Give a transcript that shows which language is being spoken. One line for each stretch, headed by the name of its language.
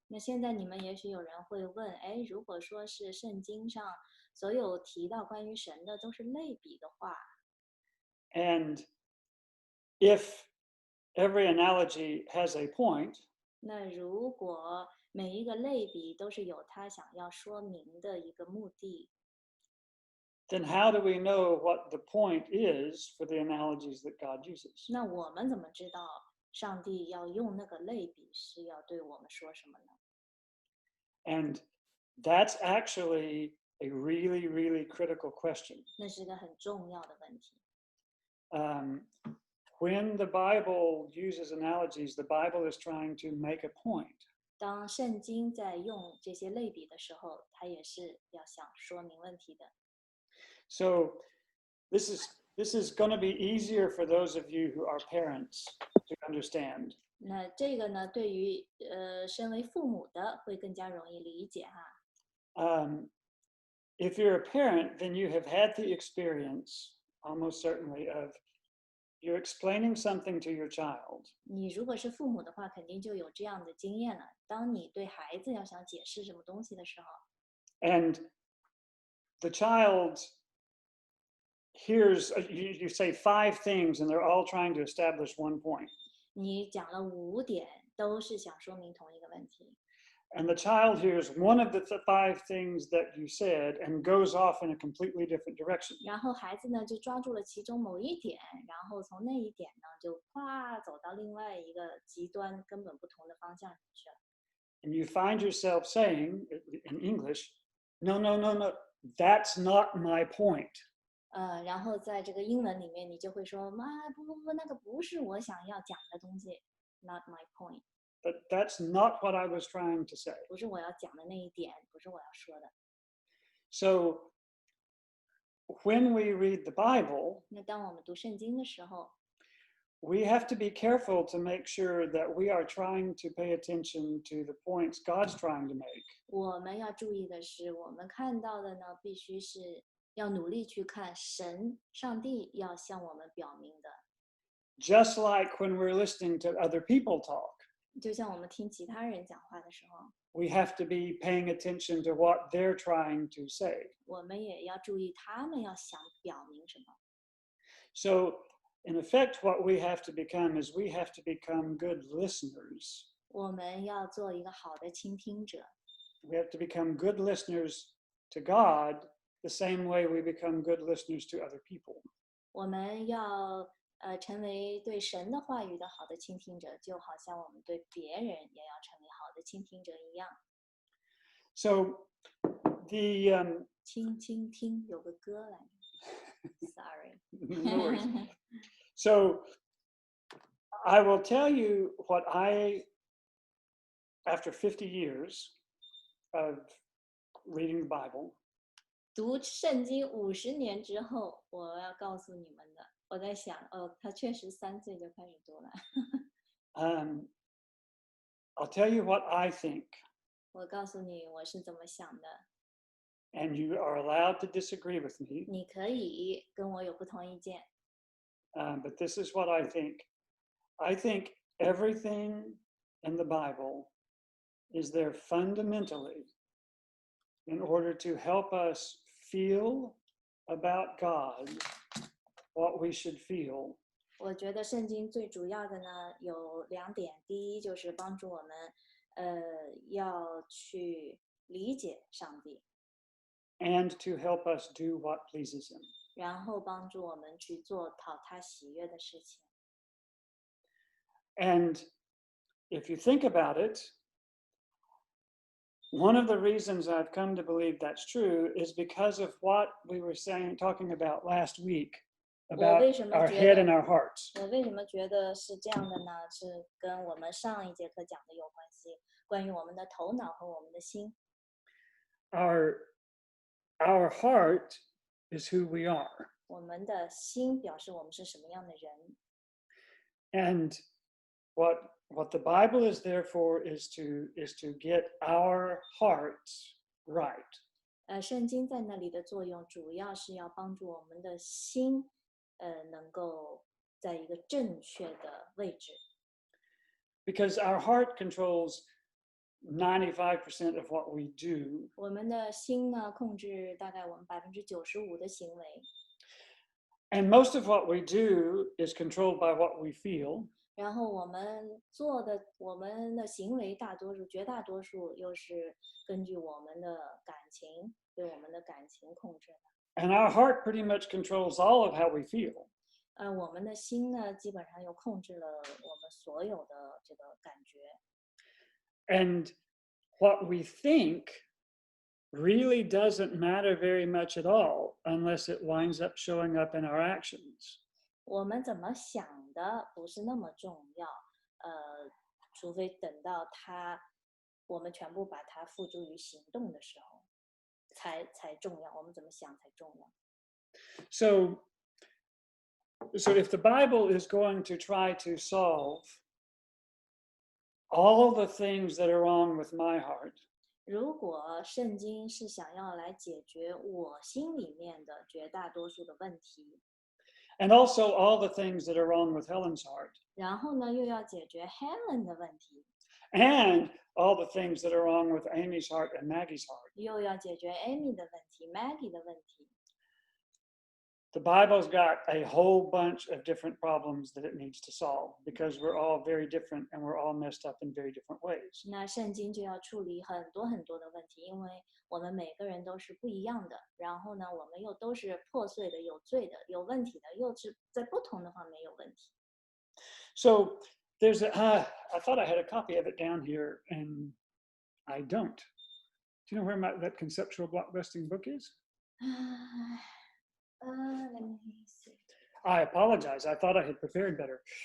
Chinese: 那现在你们也许有人会问，哎，如果说是圣经上所有提到关于神的都是类比的话，
English: and if every analogy has a point,
Chinese: 那如果每一个类比都是有他想要说明的一个目的，
English: then how do we know what the point is for the analogies that God uses?
Chinese: 那我们怎么知道上帝要用那个类比是要对我们说什么呢？
English: And that's actually a really, really critical question.
Chinese: 那是个很重要的问题。
English: When the Bible uses analogies, the Bible is trying to make a point.
Chinese: 当圣经在用这些类比的时候，它也是要想说明问题的。
English: So this is going to be easier for those of you who are parents to understand.
Chinese: 那这个呢，对于身为父母的会更加容易理解哈。
English: If you're a parent, then you have had the experience, almost certainly, of you're explaining something to your child.
Chinese: 你如果是父母的话，肯定就有这样的经验了。当你对孩子要想解释什么东西的时候，
English: And the child hears, you say 5 things, and they're all trying to establish one point.
Chinese: 你讲了5点，都是想说明同一个问题。
English: And the child hears one of the 5 things that you said and goes off in a completely different direction.
Chinese: 然后孩子呢就抓住了其中某一点，然后从那一点呢就哗走到另外一个极端根本不同的方向去了。
English: And you find yourself saying in English, no, no, no, no, that's not my point.
Chinese: 然后在这个英文里面，你就会说，妈，不，那个不是我想要讲的东西 ，
English: not my point， But that's not what I was trying to say.
Chinese: 不是我要讲的那一点，不是我要说的。
English: So when we read the Bible,
Chinese: 那当我们读圣经的时候，
English: we have to be careful to make sure that we are trying to pay attention to the points God's trying to make.
Chinese: 我们要注意的是，我们看到的呢，必须是要努力去看上帝要向我们表明的。
English: Just like when we're listening to other people talk,
Chinese: 就像我们听其他人讲话的时候，
English: we have to be paying attention to what they're trying to say.
Chinese: 我们也要注意他们要想表明什么。
English: So, in effect, what we have to become is we have to become good listeners.
Chinese: 我们要做一个好的倾听者，
English: We have to become good listeners to God the same way we become good listeners to other people.
Chinese: 我们要成为对神的话语的好的倾听者，就好像我们对别人也要成为好的倾听者一样。
English: So, the
Chinese: 倾听有个歌来着，sorry。
English: no worries. So, I will tell you what after 50 years of reading the Bible,
Chinese: 读圣经50年之后，我要告诉你们的。我在想，他确实3岁就开始读了。
English: I'll tell you what I think,
Chinese: 我告诉你我是怎么想的，
English: and you are allowed to disagree with me,
Chinese: 你可以跟我有不同意见。
English: but this is what I think. I think everything in the Bible is there fundamentally in order to help us feel about God what we should feel.
Chinese: 我觉得圣经最主要的呢有2点，第一就是帮助我们，要去理解上帝，
English: and to help us do what pleases him.
Chinese: 然后帮助我们去做讨他喜悦的事情。
English: And if you think about it, one of the reasons I've come to believe that's true is because of what we were talking about last week about our head and our hearts.
Chinese: 我为什么觉得是这样的呢？是跟我们上一节课讲的有关系，关于我们的头脑和我们的心。
English: Our heart is who we are.
Chinese: 我们的心表示我们是什么样的人。
English: And what the Bible is there for is to get our hearts right.
Chinese: 圣经在那里的作用主要是要帮助我们的心，能够在一个正确的位置。
English: Because our heart controls 95% of what we do.
Chinese: 我们的心呢，控制大概我们95%的行为。
English: And most of what we do is controlled by what we feel.
Chinese: 然后我们的行为绝大多数又是根据我们的感情，被我们的感情控制的。
English: And our heart pretty much controls all of how we feel.
Chinese: 我们的心呢，基本上又控制了我们所有的这个感觉。
English: And what we think really doesn't matter very much at all unless it winds up showing up in our actions.
Chinese: 我们怎么想的不是那么重要，除非等到我们全部把它付诸于行动的时候，才重要。我们怎么想才重要。
English: So if the Bible is going to try to solve all the things that are wrong with my heart,
Chinese: 如果圣经是想要来解决我心里面的绝大多数的问题，
English: and also all the things that are wrong with Helen's heart,
Chinese: 然后呢又要解决 Helen 的问题，
English: and all the things that are wrong with Amy's heart and Maggie's heart,
Chinese: 又要解决 Amy 的问题 Maggie 的问题，
English: the Bible's got a whole bunch of different problems that it needs to solve because we're all very different and we're all messed up in very different ways.
Chinese: 那圣经就要处理很多很多的问题，因为我们每个人都是不一样的，然后呢我们又都是破碎的、有罪的、有问题的，又是在不同的方面有问题。
English: So there's I thought I had a copy of it down here and I don't. Do you know where that conceptual blockbusting book is? Let me see. I apologize. I thought I had prepared better.